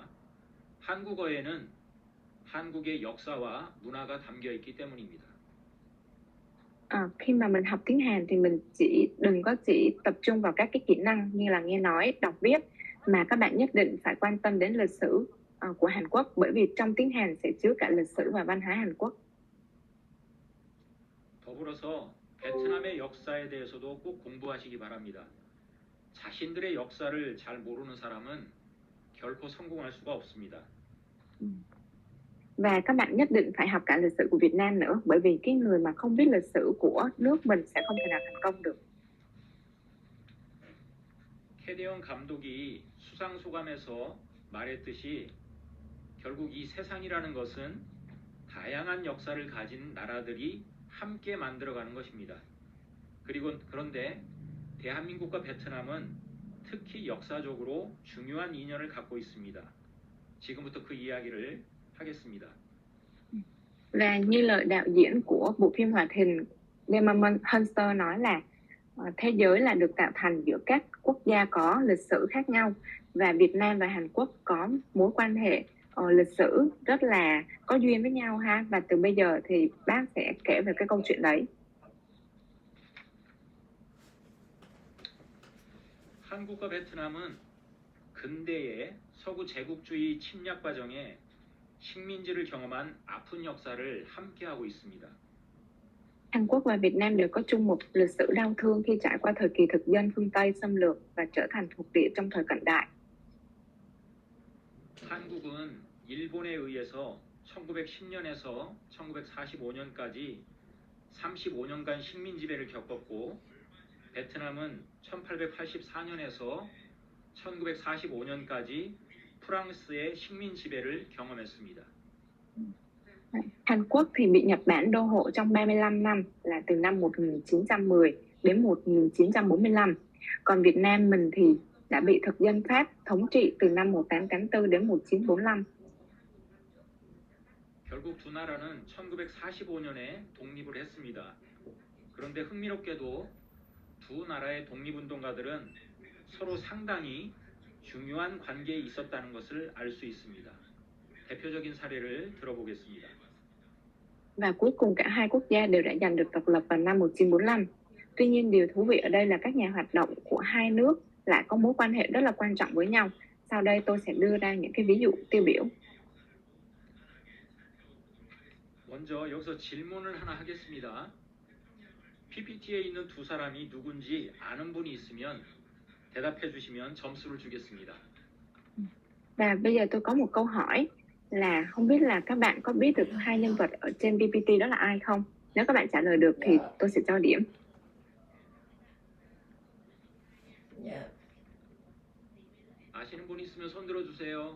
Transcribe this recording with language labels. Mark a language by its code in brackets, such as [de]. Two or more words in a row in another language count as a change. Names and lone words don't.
[ko] 한국어에는 한국의 역사와 문화가 담겨 있기 때문입니다. [vi] Khi mà mình học tiếng Hàn thì mình đừng có chỉ tập trung vào các cái kỹ năng như là nghe nói, đọc viết, mà các bạn nhất định phải quan tâm đến lịch sử của Hàn Quốc, bởi vì trong tiếng Hàn sẽ chứa cả lịch sử và văn hóa Hàn Quốc. [ko] 더불어서 베트남의 역사에 대해서도 꼭 공부하시기 바랍니다. 자신들의 역사를 잘 모르는 사람은 결코 성공할 수가 없습니다. [vi] Và các bạn nhất định phải học cả lịch sử của Việt Nam nữa, bởi vì cái người mà không biết lịch sử của nước mình sẽ không thể nào thành công được. [ko] 캐데언 감독이 수상 소감에서 말했듯이 결국 이 세상이라는 것은 다양한 역사를 가진 나라들이 함께 만들어가는 것입니다. 그런데 대한민국과 베트남은 특히 역사적으로 중요한 인연을 갖고 있습니다. 지금부터 그 이야기를 하겠습니다. [vi] Và như lời đạo diễn của bộ phim hoạt hình Demon Hunter nói là thế giới là được tạo thành giữa các quốc gia có lịch sử khác nhau, và Việt Nam và Hàn Quốc có mối quan hệ lịch sử rất là có duyên với nhau ha, và từ bây giờ thì bác sẽ kể về cái câu chuyện đấy. [ko] 한국과 베트남은 근대의 서구 제국주의 침략 과정에 식민지를 경험한 아픈 역사를 함께하고 있습니다. [vi] Hàn Quốc và Việt Nam đều có chung một lịch sử đau thương khi trải qua thời kỳ thực dân phương Tây xâm lược và trở thành thuộc địa trong thời cận đại. [ko] 한국은 일본에 의해서 1910년에서 1945년까지 35년간 식민 지배를 겪었고, 베트남은 1884년에서 1945년까지 프랑스의 식민 지배를 경험했습니다. [vi] Hàn Quốc thì bị Nhật Bản đô hộ trong 35 năm là từ năm 1910 đến 1945. Còn Việt Nam mình thì đã bị thực dân Pháp thống trị từ năm 1884 đến 1945. [ko] 결국 두 나라는 1945년에 독립을 했습니다. 그런데 흥미롭게도 두 나라의 독립운동가들은 서로 상당히 중요한 관계에 있었다는 것을 알 수 있습니다. 대표적인 사례를 들어보겠습니다. [vi] Và cuối cùng cả hai quốc gia đều đã giành được độc lập vào năm 1945. Tuy nhiên điều thú vị ở đây là các nhà hoạt động của hai nước lại có mối quan hệ rất là quan trọng với nhau. Sau đây tôi sẽ đưa ra những cái ví dụ tiêu biểu. [ko] 먼저 여기서 질문을 하나 하겠습니다. PPT에 있는 두 사람이 누군지 아는 분이 있으면 대답해 주시면 점수를 주겠습니다. [vi] Và bây giờ tôi có một câu hỏi là không biết là các bạn có biết được hai nhân vật ở trên PPT đó là ai không? Nếu các bạn trả lời được thì tôi sẽ cho điểm. [ko] 아시는 분 있으면 손 들어 주세요.